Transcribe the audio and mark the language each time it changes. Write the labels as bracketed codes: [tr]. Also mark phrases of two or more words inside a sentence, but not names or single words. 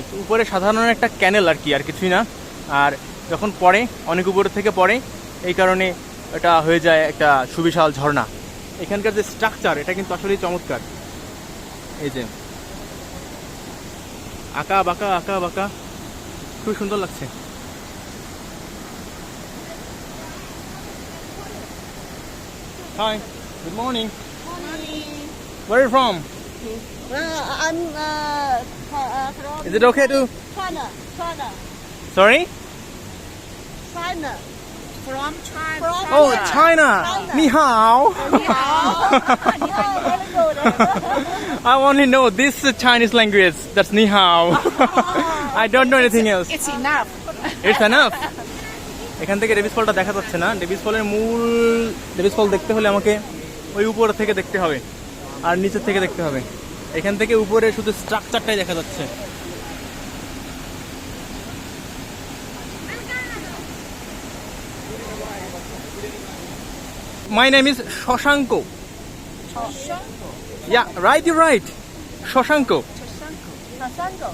[bn] উপরে সাধারণ একটা ক্যানেল আর কি, আর কিছুই না। আর যখন পড়ে অনেক উপর থেকে পড়ে, এই কারণে এটা হয়ে যায় একটা সুবিশাল ঝর্ণা। এখানকার যে স্ট্রাকচার এটা কিন্তু আসলেই চমৎকার। এই যে আঁকা বাঁকা খুব সুন্দর লাগছে। [en] Hi, good morning. Where are you from? I'm from Is it okay to? China. Sorry? China. From China. Oh, China. [zh] Ni hao. [en] Very good. I only know this Chinese language. That's [zh] ni hao. [en] I don't know anything else. It's enough. It's enough. [bn] এখান থেকে ডেভিস ফলটা দেখা যাচ্ছে না। ডেভিস ফলের মূল ডেভিস ফল দেখতে হলে আমাকে ওই উপর থেকে দেখতে হবে আর নিচের থেকে দেখতে হবে। এখান থেকে উপরে শুধু স্ট্রাকচারটাই দেখা যাচ্ছে। [en] My name is Shoshanko. Yeah, right, you're right. Shoshanko. Shoshanko.